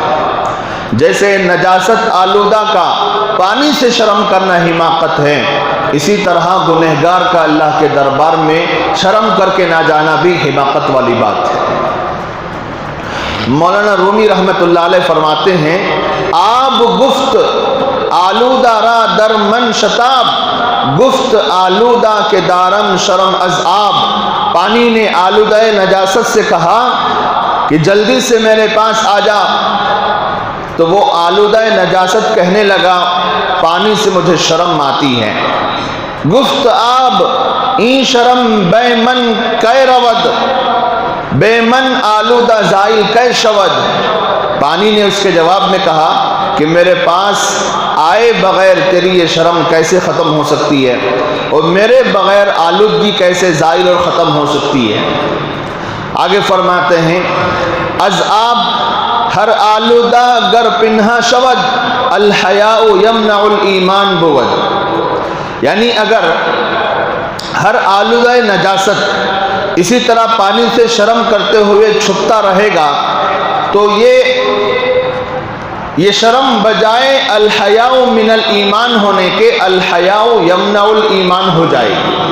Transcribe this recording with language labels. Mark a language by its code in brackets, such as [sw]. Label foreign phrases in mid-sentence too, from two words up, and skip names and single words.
[ur] جیسے نجاست آلودہ کا پانی سے شرم کرنا حماقت ہے، اسی طرح گنہگار کا اللہ کے دربار میں شرم کر کے نہ جانا بھی حماقت والی بات ہے۔ مولانا رومی رحمت اللہ علیہ فرماتے ہیں، [fa] آب گفت آلودہ را در من شتاب، گفت آلودہ کے دارم شرم از آب۔ [ur] پانی نے آلودہ نجاست سے کہا کہ جلدی سے میرے پاس آ جا، تو وہ آلودہ نجاست کہنے لگا پانی سے مجھے شرم آتی ہے۔ [fa] گفت آب این شرم بے من کئے رود، بے من آلودہ زائل کئے شود۔ [ur] پانی نے اس کے جواب میں کہا کہ میرے پاس آئے بغیر تیری یہ شرم کیسے ختم ہو سکتی ہے، اور میرے بغیر آلودگی کیسے زائل اور ختم ہو سکتی ہے۔ آگے فرماتے ہیں، [fa] از آب ہر آلودہ گر پنہا شود، [ar] الحیاء یمنع الایمان [fa] بود۔ [ur] یعنی اگر ہر آلودہ نجاست اسی طرح پانی سے شرم کرتے ہوئے چھپتا رہے گا تو یہ شرم بجائے [ar] الحیاء من الایمان [ur] ہونے کے [ar] الحیاء یمنع الایمان [ur] ہو جائے گی۔